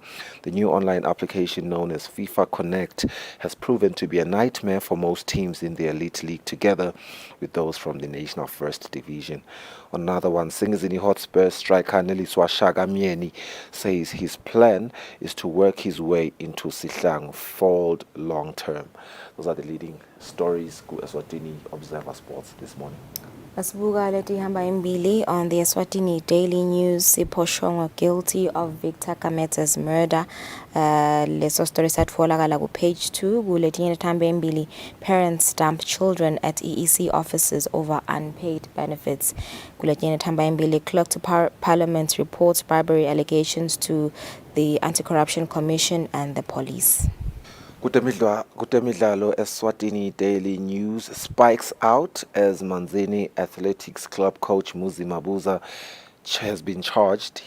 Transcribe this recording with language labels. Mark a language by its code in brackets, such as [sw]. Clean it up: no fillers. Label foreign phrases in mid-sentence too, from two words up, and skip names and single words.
[en] The new online application known as FIFA Connect has proven to be a nightmare for most teams in the elite league, together with those from the national first division. On another one, Singizini Hotspur striker Neliswa Shagamieni says his plan is to work his way into Sihlangu fold long term. Those are the leading stories ku Eswatini Observer Sports this morning. [ss] Asibuka leti hamba imbili [en] on the [ss] Eswatini Daily News. [en] Sipho Shongo guilty of Victor Kameta's murder. [ss] Leso story satfolakala ku page 2. Kuletinye thamba imbili, [en] parents dump children at EEC offices over unpaid benefits. [ss] Kuletinye thamba imbili, [en] clerk to Parliament reports bribery allegations to the Anti-Corruption Commission and the police. [ss] Kutemidlalo [en] Eswatini Daily News spikes out as Manzini Athletics Club coach Muzi Mabuza has been charged.